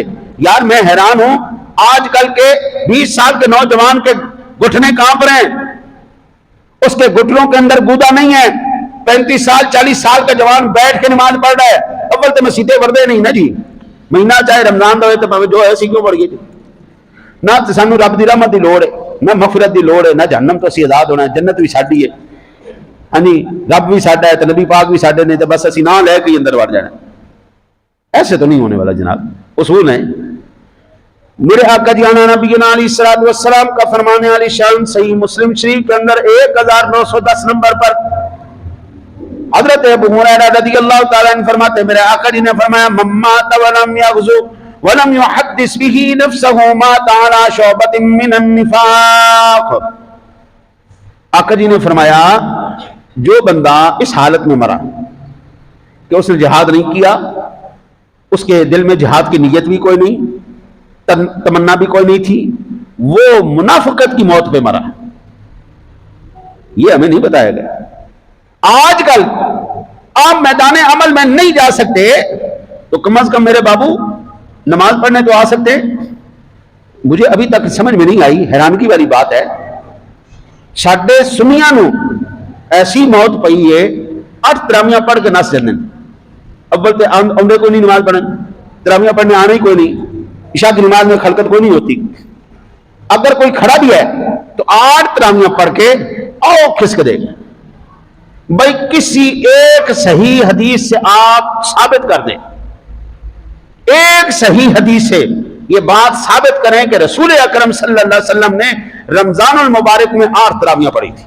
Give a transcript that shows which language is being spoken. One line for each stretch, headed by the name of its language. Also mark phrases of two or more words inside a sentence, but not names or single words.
Urdu: یار میں حیران ہوں, آج کل کے 20 سال کے نوجوان کے گھٹنے کانپ رہے ہیں, اس کے گھٹنوں کے اندر گودا نہیں ہے. 35 سال 40 سال کا جوان بیٹھ کے نماز پڑھ رہا ہے.
Punjabi: اول تو مسیطے وردے نہیں نا جی, مہینہ چاہے رمضان دا ہوئے تو جو ہے اسی کیوں پڑھ گئے جی. نہ سانو رب دی رحمت دی لوڑ ہے, نہ مغفرت دی لوڑ ہے, نہ جہنم تو اسی آزاد ہونا ہے, جنت بھی ساڈی ہے. ہاں جی رب بھی ساڈا ہے تو نبی پاک بھی ساڈے نے تو بس اسی نہ لے کے اندر وڑ جانا.
Urdu: ایسے تو نہیں ہونے والا جناب. اصول ہیں. میرے آقا جی آنا نبینا
Arabic: علیہ الصلوۃ والسلام
Urdu: کا فرمانے والی شان صحیح مسلم شریف کے اندر 1910 نمبر پر حضرت ابو ہریرہ
Arabic: رضی اللہ تعالیٰ عنہ
Urdu: فرماتے میرے آقا جی نے فرمایا
Arabic: من مات ولم یغزو ولم یحدث به نفسه مات على شعبۃ من النفاق.
Urdu: آقا جی نے فرمایا جو بندہ اس حالت میں مرا کہ اس نے جہاد نہیں کیا, اس کے دل میں جہاد کی نیت بھی کوئی نہیں, تمنا بھی کوئی نہیں تھی, وہ منافقت کی موت پہ مرا. یہ ہمیں نہیں بتایا گیا. آج کل آپ میدان عمل میں نہیں جا سکتے تو کم از کم میرے بابو نماز پڑھنے تو آ سکتے. مجھے ابھی تک سمجھ میں نہیں آئی, حیرانگی والی بات ہے,
Punjabi: ساڈے سنیاں نو ایسی موت پئی ہے 8 تراویاں پڑھ کے نس جاندے. اول تے آندے کوئی نہیں نماز پڑھن,
Urdu: تراویاں پڑھنے آنا ہی کوئی نہیں, عشاء کی نماز میں خلقت کوئی نہیں ہوتی. اگر کوئی کھڑا بھی ہے تو 8 تراویاں پڑھ کے آؤ کھسک دے. بھائی کسی ایک صحیح حدیث سے آپ ثابت کر دیں, ایک صحیح حدیث سے یہ بات ثابت کریں کہ رسول اکرم
Arabic: صلی اللہ علیہ وسلم
Urdu: نے رمضان المبارک میں 8 تراویاں پڑھی تھی.